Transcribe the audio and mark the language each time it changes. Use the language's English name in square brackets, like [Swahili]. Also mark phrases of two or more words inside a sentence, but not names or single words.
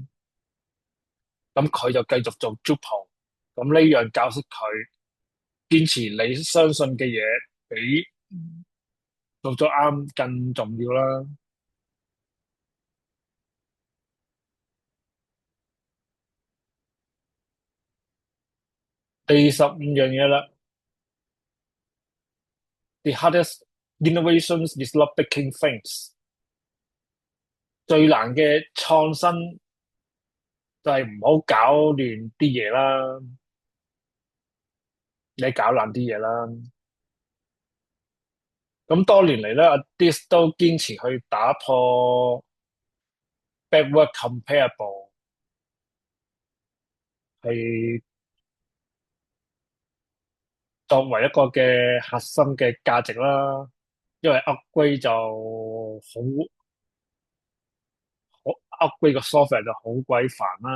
[Cantonese] 咁佢就繼續做 Drupal，咁呢樣教識佢堅持你相信嘅嘢，比做咗啱更重要啦。第十五樣嘢啦 [English] ，The hardest innovations is not breaking things。 [Cantonese] 最難嘅創新就係唔好搞亂啲嘢啦，你搞爛啲嘢啦。咁多年嚟咧，阿 Dis 都堅持去打破 [English] backward compatible， [Cantonese] 係作為一個嘅核心嘅價值啦。因為 upgrade 就好 upgrade 個 software 就好鬼煩啦。